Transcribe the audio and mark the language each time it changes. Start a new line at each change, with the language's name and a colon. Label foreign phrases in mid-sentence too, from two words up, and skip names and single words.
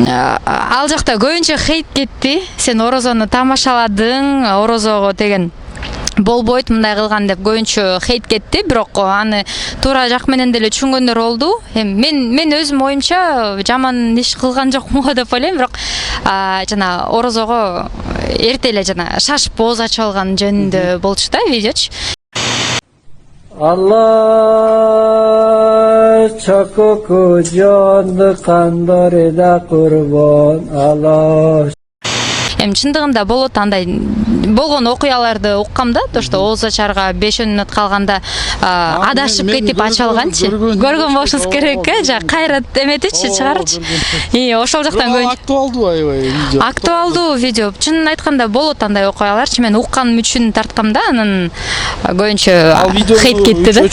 Kyrgyz: Ал жакта көбүнчө хейт кетти. Сен орозону тамашаладың, орозого деген болбойт мындай кылган деп көбүнчө хейт кетти, бирок аны туура жак менен деле түшүнгөндөр болду. Мен өзүм оюмча жаман иш кылган жокмун го деп ойлойм, бирок жана орозого эрте эле жана шашып ооз ачып алган жөнүндө болчу да видеочу. Allah çakoko candı kandare da kurban Allah. Чындыгында болот андай болгон окуяларды уккам да,
Russian: то что
Kyrgyz: ооз ачарга 5 мүнөт калганда адашып кетип ача алганчы. Көргөн болушуңуз керек, жа кайра эметичи чыгарчы. Ошол жактан көбүнчө Актуалдуу видео. Актуалдуу видео. Чынын айтканда болот андай окуяларчы, мен укканым үчүн тарткам да, анан көбүнчө хейт кетти да.